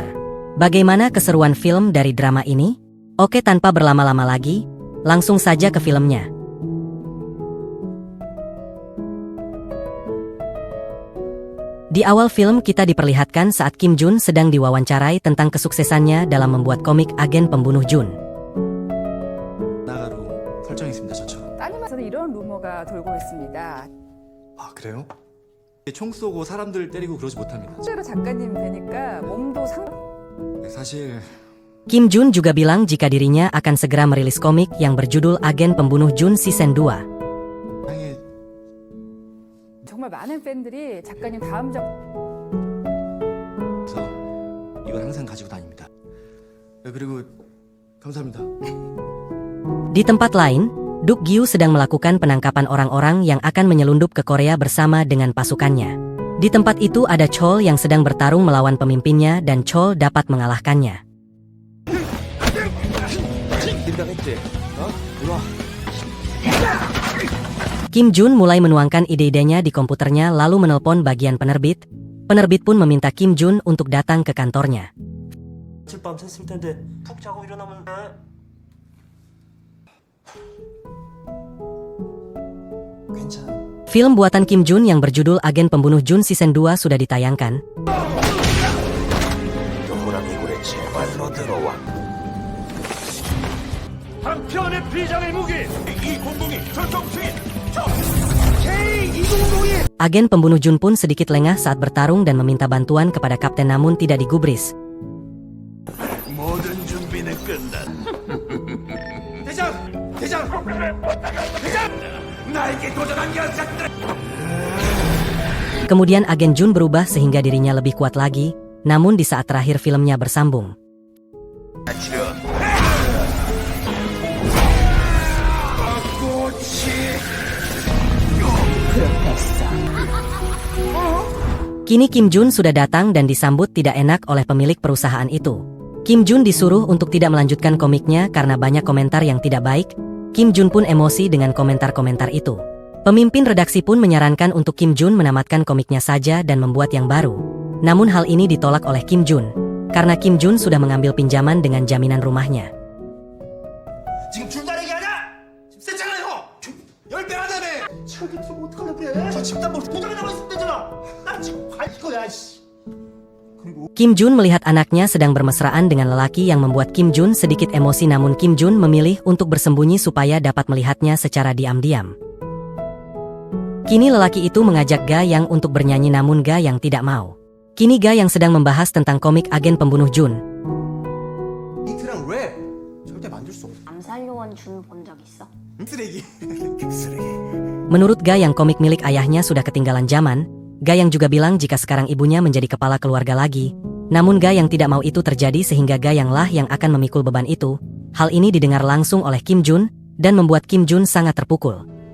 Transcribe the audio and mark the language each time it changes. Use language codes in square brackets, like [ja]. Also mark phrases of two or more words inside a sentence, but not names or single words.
[id] Bagaimana keseruan film dari drama ini? Oke, tanpa berlama-lama lagi, langsung saja ke filmnya. Di awal film kita diperlihatkan saat Kim Jun sedang diwawancarai tentang kesuksesannya dalam membuat komik Agen Pembunuh Jun. [ko] 나가로 설정했습니다, 저처럼. 따님한테는 이런 루머가 돌고 있습니다. 아, 그래요? 총 쏘고 사람들 때리고 그러지 못합니다. 실제로 작가님 뵈니까 몸도 네, 사실 [id] Kim Jun juga bilang jika dirinya akan segera merilis komik yang berjudul Agen Pembunuh Jun Season 2. [ko] 향해 정말 많은 팬들이 작가님 다음 작 서 이걸 항상 가지고 다닙니다. 네, 그리고 감사합니다. [id] Di tempat lain, Duk Gyu sedang melakukan penangkapan orang-orang yang akan menyelundup ke Korea bersama dengan pasukannya. Di tempat itu ada Chol yang sedang bertarung melawan pemimpinnya dan Chol dapat mengalahkannya. Kim Jun mulai menuangkan ide-idenya di komputernya lalu menelpon bagian penerbit. Penerbit pun meminta Kim Jun untuk datang ke kantornya. [ko] 밤 샜을 텐데 푹 자고 일어나면 돼. 괜찮아. [id] Film buatan Kim Jun yang berjudul Agen Pembunuh Jun Season 2 sudah ditayangkan. [ko] 호랑이굴에 제발로 들어와. 한편의 비장의 무기 202 전송 승인. K202. [id] Agen Pembunuh Jun pun sedikit lengah saat bertarung dan meminta bantuan kepada kapten namun tidak digubris. [ko] 모든 준비는 끝났. 대장! 대장! 대장! 나에게 도전한 녀석들. [id] Kemudian agen Jun berubah sehingga dirinya lebih kuat lagi, namun di saat terakhir filmnya bersambung. Kini Kim Jun sudah datang dan disambut tidak enak oleh pemilik perusahaan itu. Kim Jun disuruh untuk tidak melanjutkan komiknya karena banyak komentar yang tidak baik. Kim Jun pun emosi dengan komentar-komentar itu. Pemimpin redaksi pun menyarankan untuk Kim Jun menamatkan komiknya saja dan membuat yang baru. Namun hal ini ditolak oleh Kim Jun, karena Kim Jun sudah mengambil pinjaman dengan jaminan rumahnya. [ko] 지금 줄다리기 하냐? 지금 셌잖아요. 10배 하자며. 저기 좀 어떡하려고 그래? 저 집단 뭐 도장이 남아 있으면 되잖아. 나 지금 갈 거야. 씨. [id] Kim Jun melihat anaknya sedang bermesraan dengan lelaki yang membuat Kim Jun sedikit emosi, namun Kim Jun memilih untuk bersembunyi supaya dapat melihatnya secara diam-diam. Kini lelaki itu mengajak Ga Yang untuk bernyanyi namun Ga Yang tidak mau. Kini Ga Yang sedang membahas tentang komik Agen Pembunuh Jun. [ko] 이트랑 왜? 절대 만들 수 없어. 암살요원 준 본 적 있어? 쓰레기. [id] Menurut Ga Yang komik milik ayahnya sudah ketinggalan zaman. Ga Yang juga bilang jika sekarang ibunya menjadi kepala keluarga lagi. Namun Ga Yang tidak mau itu terjadi sehingga Ga Yang lah yang akan memikul beban itu. Hal ini didengar langsung oleh Kim Jun dan membuat Kim Jun sangat terpukul.